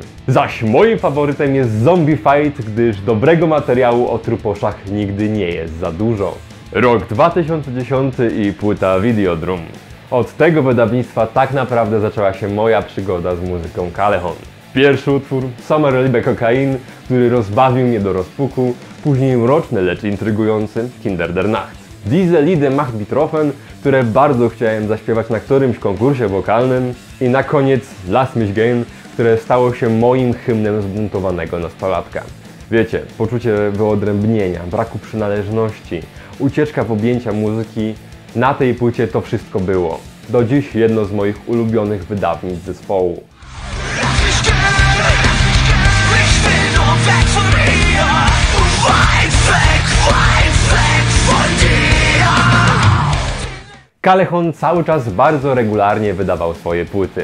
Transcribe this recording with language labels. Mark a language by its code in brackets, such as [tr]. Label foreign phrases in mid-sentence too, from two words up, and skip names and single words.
[pl] Zaś moim faworytem jest Zombie Fight, gdyż dobrego materiału o truposzach nigdy nie jest za dużo. Rok 2010 i płyta Videodrum. Od tego wydawnictwa tak naprawdę zaczęła się moja przygoda z muzyką Callejon. Pierwszy utwór, Sommerliebe Kokain, który rozbawił mnie do rozpuku, później mroczny, lecz intrygujący Kinder der Nacht. [de] Diese Lieder macht betroffen, [pl] które bardzo chciałem zaśpiewać na którymś konkursie wokalnym i na koniec Lass mich gehen, które stało się moim hymnem zbuntowanego nastolatka. Wiecie, poczucie wyodrębnienia, braku przynależności, ucieczka w objęcia muzyki, na tej płycie to wszystko było. Do dziś jedno z moich ulubionych wydawnictw zespołu. Callejon cały czas bardzo regularnie wydawał swoje płyty.